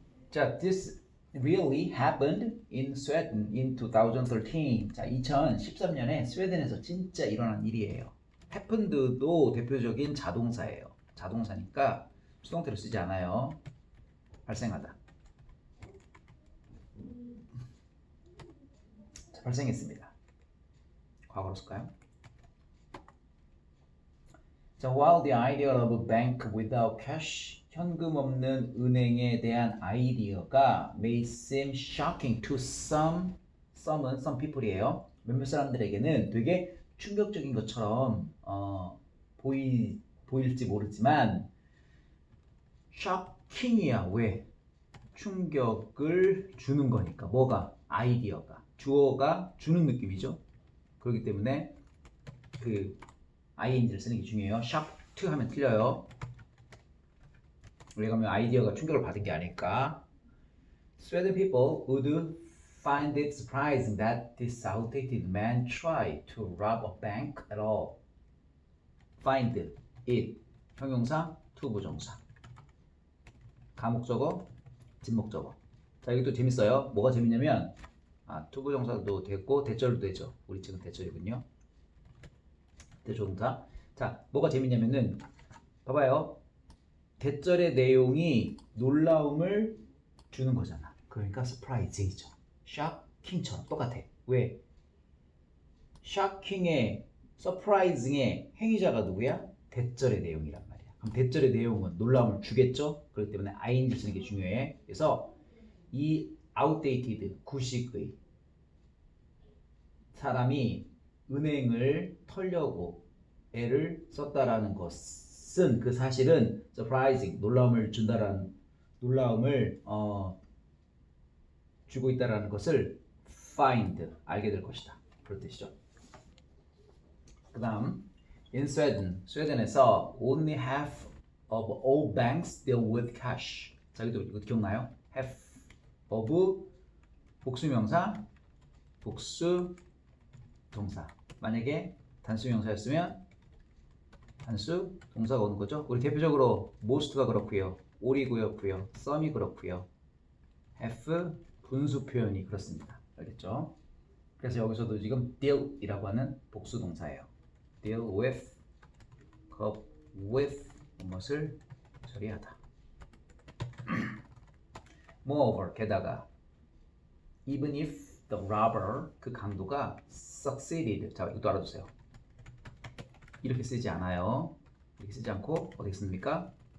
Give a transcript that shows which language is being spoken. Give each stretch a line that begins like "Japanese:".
English: 자, this really happened in Sweden in 2013.
Korean: 자, 2013년에 스웨덴에서 진짜 일어난 일이에요. happened도 대표적인 자동사예요. 자동사니까 수동태를 쓰지 않아요. 발생하다. 자, 발생했습니다. 과거로 쓸까요?
English: 자, while the idea of a bank without cash
Korean: 현금 없는 은행에 대한 아이디어가
English: may seem shocking to some people이에요.
Korean: 몇몇 사람들에게는 되게 충격적인 것처럼 보일지 모르지만 shocking이야. 왜? 충격을 주는 거니까. 뭐가? 아이디어가. 주어가 주는 느낌이죠. 그렇기 때문에 그 ing를 쓰는 게 중요해요. shock to 하면 틀려요. 왜냐하면 아이디어가 충격을 받은 게 아닐까.
English: Sweden people would find it surprising that this outdated man tried to rob a bank at all.
Korean: Find it 형용사 to 부정사 가목적어 진목적어. 자, 이게 또 재밌어요. 뭐가 재밌냐면 to 부정사도 됐고 대절도 되죠. 우리 지금 대절이군요. 대조동사. 자, 뭐가 재밌냐면은 봐봐요. 대절의 내용이 놀라움을 주는 거잖아. 그러니까 surprising이죠. shocking처럼 똑같아. 왜? shocking의 surprising의 행위자가 누구야? 대절의 내용이란 말이야. 그럼 대절의 내용은 놀라움을 주겠죠? 그렇기 때문에 ing를 쓰는 게 중요해. 그래서 이 outdated 구식의 사람이 은행을 털려고 애를 썼다라는 것은 그 사실은 surprising 놀라움을 준다라는 놀라움을 주고 있다라는 것을 find 알게 될 것이다. 그런 뜻이죠. 그다음
English: In Sweden,
Korean: 스웨덴에서
English: only half of all banks deal with cash.
Korean: 자, 여기도 이거 기억나요? half of 복수명사, 복수 동사. 만약에 단수 명사였으면 단수 동사가 오는 거죠. 우리 대표적으로 most가 그렇고요, all이 그렇고요, some이 그렇고요. have 분수 표현이 그렇습니다. 알겠죠? 그래서 여기서도 지금 deal이라고 하는 복수 동사예요. deal with, cope with 무엇을 처리하다.
English: Moreover,
Korean: 게다가
English: even if the robber,
Korean: 그 강도가
English: succeeded.
Korean: 자, 이것도 알아두세요. 이렇게 쓰지 않아요. 이렇게 쓰지 않고 어떻게 씁니까?